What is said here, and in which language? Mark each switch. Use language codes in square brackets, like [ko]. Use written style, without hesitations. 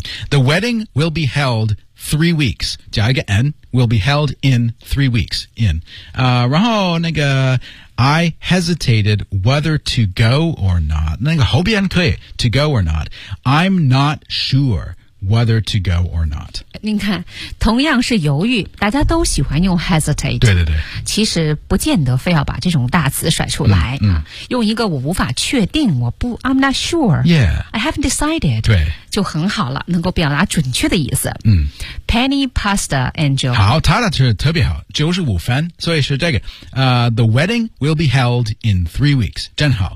[en] The wedding will be held. 3 weeks, [zh] 加一个 [en] N, will be held in 3 weeks, in. [zh] 然后那个 [en] I hesitated whether to go or not. [zh] 那个后边可以 [en] to go or not. I'm not sure whether to go or not. [zh] 您看，同样是犹豫，大家都喜欢用 hesitate. 对对对。其实不见得非要把这种大词甩出来。嗯嗯、用一个我无法确定，我不 [en] I'm not sure. Yeah. I haven't decided. [zh] 对。就很好了，能够表达准确的意思。嗯 [en] ，Penny Pasta Angel， [zh] 好，他的是特别好，95分，所以是这个。 [en] The wedding will be held in 3 weeks， [zh] 正好，